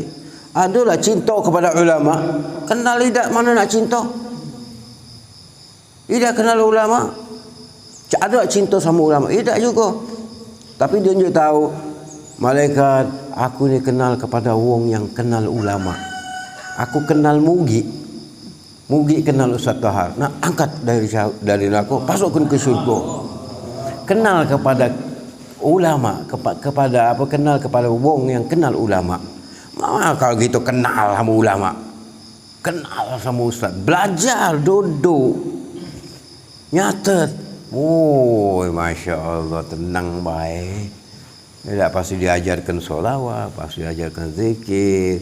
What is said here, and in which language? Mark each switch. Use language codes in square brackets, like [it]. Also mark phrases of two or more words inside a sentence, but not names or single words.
[ms] Ada tak cinta kepada ulama? Kenal tidak, mana nak cinta? Tidak kenal ulama. Ada tak cinta sama ulama? Tidak juga. Tapi dia tunjuk tahu, malaikat, aku ni kenal kepada wong yang kenal ulama. Aku kenal Mugi. Mugi kenal Ustaz Tahar. Nak angkat dari neraka, masukkan ke syurga. Kenal kepada ulama, kepada apa? Kenal kepada wong yang kenal ulama. [id] Kalau gitu kenal sama ulama. Kenal sama ustaz. Belajar, duduk. Nyatet. Oh, [ar] Masya Allah, [id] tenang baik. Ya, pasti diajarkan solawat, pasti diajarkan zikir.